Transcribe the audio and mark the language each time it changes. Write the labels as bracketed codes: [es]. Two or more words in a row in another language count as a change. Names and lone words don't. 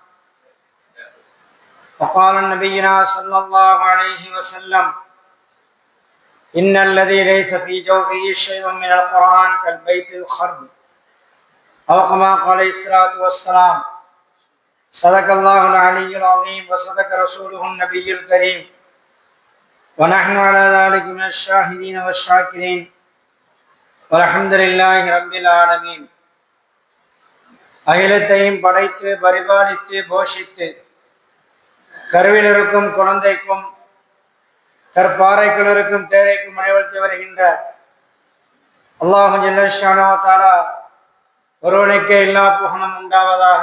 [ar] وقال نبينا صلى الله عليه وسلم: إن الذي ليس في جوفه شيء من القرآن كالبيت الخرب، أو كما قال عليه الصلاة والسلام. صدق الله العلي العظيم وصدق رسوله النبي الكريم، ونحن على ذلك من الشاهدين والشاكرين، والحمد لله رب العالمين. [ta] அகிலத்தையும் படைத்து பரிபாலித்து போஷித்து கருவில் இருக்கும் குழந்தைக்கும் கற்பாறைக்குள் இருக்கும் தேரைக்கும் அணிவகுத்து வருகின்ற அல்லாஹு [ar] جل شأنه و تعالى [ta] ஒருவனுக்கே எல்லா புகழும் உண்டாவதாக.